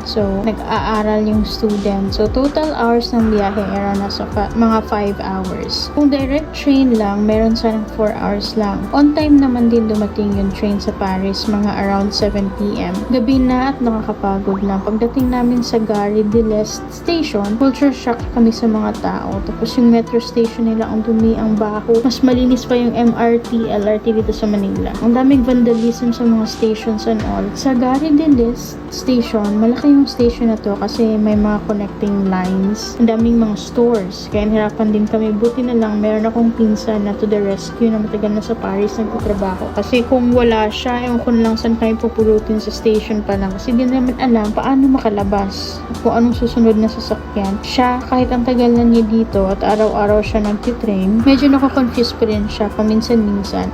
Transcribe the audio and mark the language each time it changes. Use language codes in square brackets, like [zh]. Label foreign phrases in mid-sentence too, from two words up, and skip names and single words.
[tl] So, nag-aaral yung student. So, [en] total hours [tl] ng biyahe era nasa mga 5 hours. Kung [en] direct train [tl] lang, meron sanang 4 hours lang. [en] On time [tl] naman din dumating yung train sa Paris, mga [en] around 7 p.m. [tl] Gabi na at nakakapagod na. Pagdating namin sa Gare de l'Est station, [en] culture shock [tl] kami sa mga tao. Tapos yung [en] metro station [tl] nila, ang dumi, ang baho. Mas malinis pa yung MRT, LRT dito sa Manila. Ang daming vandalism sa mga stations [en] and all. [tl] Sa Gare de l'Est station, malaki yung station na to kasi may mga [en] connecting lines. [tl] Ang daming mga stores. Kaya nahirapan din kami. Buti na lang, meron akong pinsan na [en] to the rescue [tl] na matagal na sa Paris nagtatrabaho. Kasi kung wala siya, ewan ko na lang saan kami pupulutin sa station pa lang. Kasi di naman alam paano makalabas. Kung anong susunod na sasakyan. Siya, kahit ang tagal na niya dito at araw-araw siya nagtitrain, medyo nakakonfuse pa rin siya paminsan-minsan.